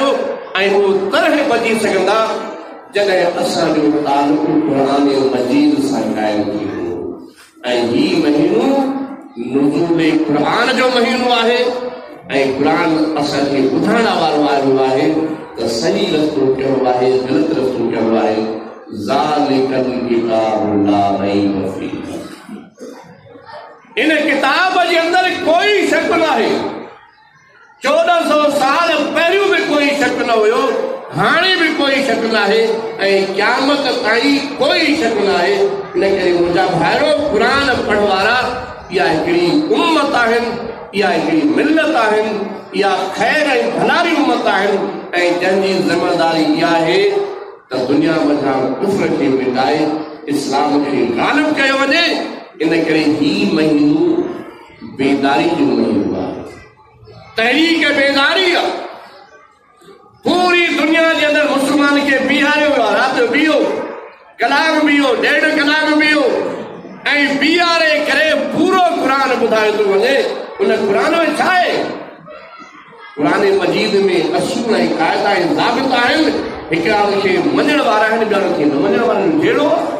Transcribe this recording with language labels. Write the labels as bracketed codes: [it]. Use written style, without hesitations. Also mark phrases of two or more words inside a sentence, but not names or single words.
[sd] ऐं उहो तरह बची सघंदा जॾहिं असांजो तालुक़ क़ुर मजीद सां क़ाइमु थी वियो। ऐं हीउ महीनो नुज़ूल क़ुर जो महीनो आहे ऐं क़ुर असांखे ॿुधाइण वारो आयो आहे त त सही रस्तो कहिड़ो आहे, ग़लति रस्तो कहिड़ो आहे। [ar] ذلك الكتاب لا ريب فيه, [sd] इन किताब जे अंदर कोई शक न आहे। 1400 साल पहिरियों भी कोई शक न हुयो, हाणे भी कोई शक न आहे ऐं क़यामत ताईं कोई शक न आहे। इन करे मुंहिंजा भाइरो, क़ुरान पढ़ण वारा इहा हिकिड़ी उम्मत आहिनि, इहा हिकिड़ी मिलत आहिनि, इहा ख़ैर ऐं भलाई उम्मत आहिनि ऐं जंहिंजी ज़िमेदारी इहा आहे त दुनिया मथां कुफ्र खे मिटाए इस्लाम खे ग़ालिब कयो वञे। इन करे ही महीनो बेदारी जो महीनो आहे, तहरीक बेदारी आहे। पूरी दुनिया के अंदर मुसलमान के बीहारियो वियो, रात बीहो, कलाक बीहो, 1.5 कलाक बीहो ऐं बीहारे करे पूरो क़ुरान ॿुधायो थो वञे। उन क़ुरान में छा आहे? क़ुरान मजीद में असूल ऐं क़ाइदा ऐं ज़ाबिता आहिनि। हिकिड़ा खे मञण वारा आहिनि, ॿिया खे न मञण वारनि जहिड़ो।